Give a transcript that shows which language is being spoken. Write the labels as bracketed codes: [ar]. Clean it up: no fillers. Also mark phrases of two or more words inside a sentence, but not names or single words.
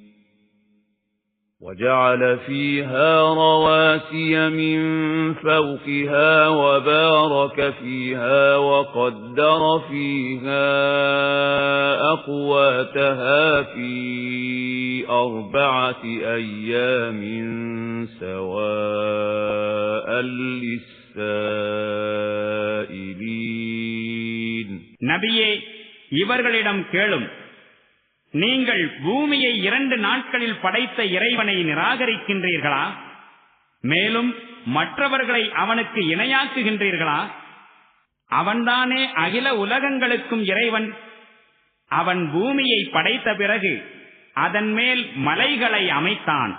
[ar] وَجَعَلَ فِيهَا رَوَاسِيَ مِن فَوْقِهَا وَبَارَكَ فِيهَا وَقَدَّرَ فِيهَا أَقْوَاتَهَا فِي 4 أَيَّامٍ سَوَاءً لِلسَّائِلِينَ. [ta] நபியே, இவர்களிடம் கேளும், நீங்கள் பூமியை 2 நாட்களில் படைத்த இறைவனை நிராகரிக்கின்றீர்களா? மேலும் மற்றவர்களை அவனுக்கு இணையாக்குகின்றீர்களா? அவன்தானே அகில உலகங்களுக்கும் இறைவன். அவன் பூமியை படைத்த பிறகு அதன் மேல் மலைகளை அமைத்தான்.